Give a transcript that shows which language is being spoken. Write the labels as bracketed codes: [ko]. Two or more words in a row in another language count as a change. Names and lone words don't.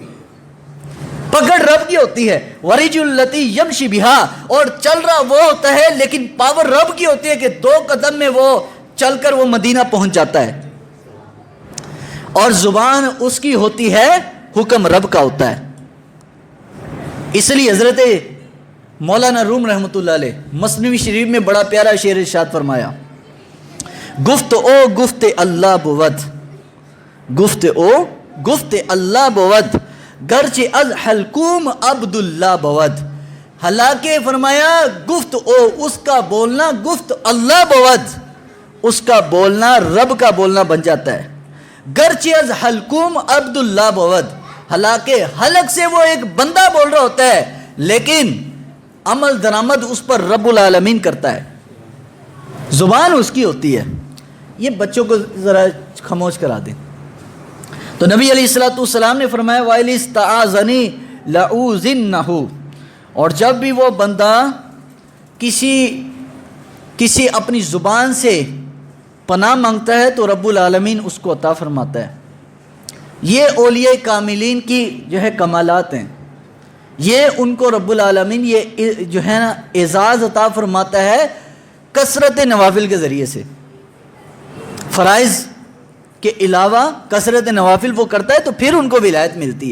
[ur] پکڑ رب کی ہوتی ہے، [ar] ورجل التی یمشی بہا، [ur] اور چل رہا وہ ہوتا ہے لیکن پاور رب کی ہوتی ہے کہ 2 قدم میں وہ چل کر وہ مدینہ پہنچ جاتا ہے، اور زبان اس کی ہوتی ہے حکم رب کا ہوتا ہے۔ اس لیے حضرت مولانا روم رحمۃ اللہ علیہ مثنوی شریف میں بڑا پیارا شعر ارشاد فرمایا، [fa] گفت او گفت اللہ بود، گفت او گفت اللہ بود، گرچہ از حلقوم عبداللہ بود، [ur] حالانکہ فرمایا [fa] گفت او [ur] اس کا بولنا [fa] گفت اللہ بود، [ur] اس کا بولنا رب کا بولنا بن جاتا ہے، [fa] گرچہ از حلقوم عبداللہ بود، [ur] حالانکہ حلق سے وہ ایک بندہ بول رہا ہوتا ہے لیکن عمل درآمد اس پر رب العالمین کرتا ہے، زبان اس کی ہوتی ہے۔ یہ بچوں کو ذرا خاموش کرا دیں۔ تو نبی علیہ الصلوۃ والسلام نے فرمایا [ar] وَإِنِ اسْتَعَاذَنِي لَأُوذِنَّهُ، [ur] اور جب بھی وہ بندہ کسی اپنی زبان سے پناہ مانگتا ہے تو رب العالمین اس کو عطا فرماتا ہے۔ یہ اولیاء کاملین کی جو ہے کمالات ہیں، یہ ان کو رب العالمین یہ جو ہے نا اعزاز عطا فرماتا ہے کثرت نوافل کے ذریعے سے، فرائض کے علاوہ کثرت نوافل وہ کرتا ہے تو پھر ان کو ولایت ملتی ہے۔